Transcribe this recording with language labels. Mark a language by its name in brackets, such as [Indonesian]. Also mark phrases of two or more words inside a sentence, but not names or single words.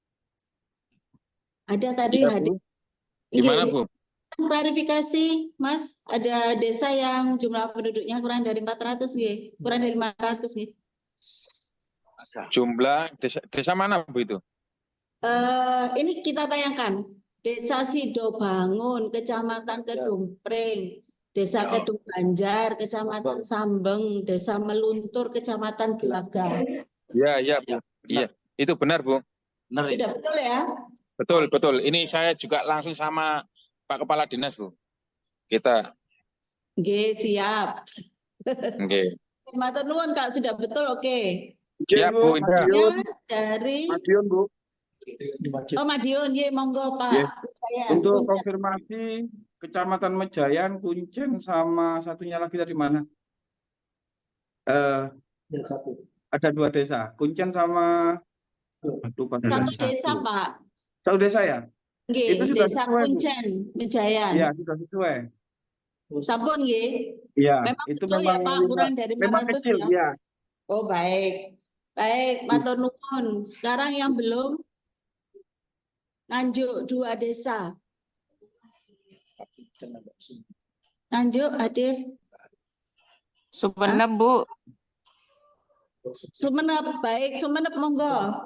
[Indonesian] Ada tadi Iya, hadir. Bu. Gimana, [Javanese] Nggih. [Indonesian] Bu? Klarifikasi, Mas, ada desa yang jumlah penduduknya kurang dari 400 nggih, kurang dari 500 nggih. Jumlah desa mana, Bu, itu? Ini kita tayangkan. Desa Sidobangun, Kecamatan Kedungpring, Desa Kedung Banjar, Kecamatan Sambeng, Desa Meluntur, Kecamatan Gelagah. Iya, Bu. Iya, itu benar, Bu. Sudah betul ya? Betul, betul. Ini saya juga langsung sama Pak Kepala Dinas, Bu. Kita, Nggih, siap. oke. [Javanese] Matur nuwun [Indonesian] kalau sudah betul, oke. Ya, Bu. Ya, dari Madiun, Bu. [Javanese] Oh Madiun, nggih, monggo Pak. Nggih. [Indonesian] Saya Untuk Kuncen. konfirmasi Kecamatan Mejayan, Kuncen sama satunya lagi tadi mana? Ada 2 desa, Kuncen sama lupa. Satu desa, Pak. Satu desa ya? [Javanese] Nggih, [Indonesian] Itu sudah Desa sesuai, Bu. Kuncen, Mejayan. Iya, sudah sesuai. [Javanese] Sampun nggih. [Indonesian] Iya, Memang itu betul ya memang Pak, kurang dari memang 500 kecil, ya. ya. Oh baik. Baik, [Javanese] matur nuwun. [Indonesian] Sekarang yang belum Nganjuk 2 desa. Nganjuk hadir. Sumenep, Bu. Sumenep, baik. Sumenep monggo.